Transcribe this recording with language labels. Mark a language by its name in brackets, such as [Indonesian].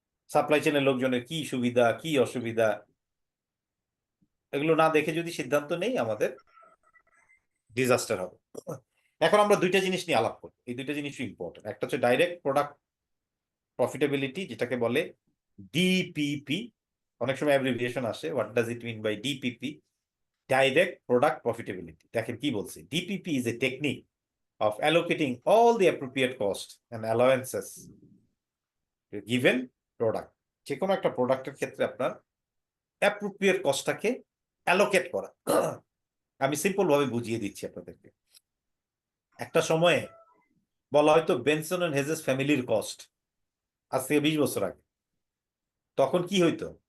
[Bangla] Supply চেনের লোকজনের কি সুবিধা কি অসুবিধা এগুলো না দেখে যদি সিদ্ধান্ত নেই, আমাদের ডিজাস্টার হবে। এখন আমরা দুইটা জিনিস নিয়ে আলাপ করব, এই দুইটা জিনিস ইম্পর্টেন্ট। একটা হচ্ছে ডাইরেক্ট প্রোডাক্ট প্রফিটেবিলিটি, যেটাকে বলে ডিপিপি, অনেক সময় অ্যাব্রিভিয়েশন আসে। [English] What does it mean by DPP? Direct product profitability. [Bangla] দেখেন কি বলছে, [English] DPP is a technique of allocating all the appropriate costs and allowances to a given product. [Bangla] যে কোনো একটা প্রোডাক্টের ক্ষেত্রে আপনার অ্যাপ্রোপ্রিয়েট কস্টটাকে অ্যালোকেট করা। আমি সিম্পল ভাবে বুঝিয়ে দিচ্ছি আপনাদেরকে। একটা সময়ে বলা হয়তো বেনসন এন্ড হেজেস ফ্যামিলির কস্ট, আজ থেকে 20 বছর আগে। তখন কি হইতো?